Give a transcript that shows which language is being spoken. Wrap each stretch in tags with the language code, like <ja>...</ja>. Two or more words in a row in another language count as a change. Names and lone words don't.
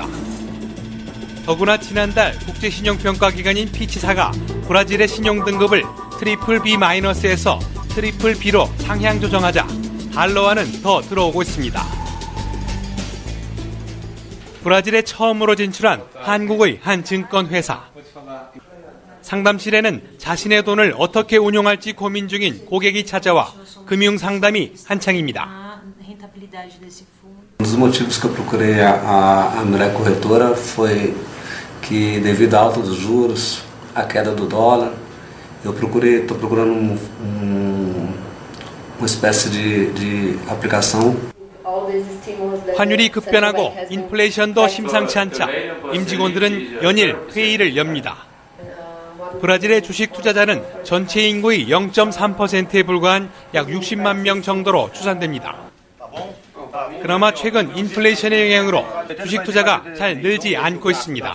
<ko>더구나 지난달 국제신용평가기관인 피치사가 브라질의 신용등급을 BBB-에서 BBB로 상향 조정하자 달러화는 더 들어오고 있습니다. 브라질에 처음으로 진출한 한국의 한 증권회사. 상담실에는 자신의 돈을 어떻게 운용할지 고민 중인 고객이 찾아와 금융상담이 한창입니다.</ko> <pt>Um dos motivos que eu procurei a Milei Corretora foi que, devido à alta dos juros, a queda do dólar, estou procurando uma espécie de aplicação.</pt> <ko>환율이 급변하고 인플레이션도 심상치 않자 임직원들은 연일 회의를 엽니다. 브라질의 주식 투자자는 전체 인구의 0.3%에 불과한 약 60만 명 정도로 추산됩니다. 그나마 최근 인플레이션의 영향으로 주식 투자가 잘 늘지 않고 있습니다.</ko>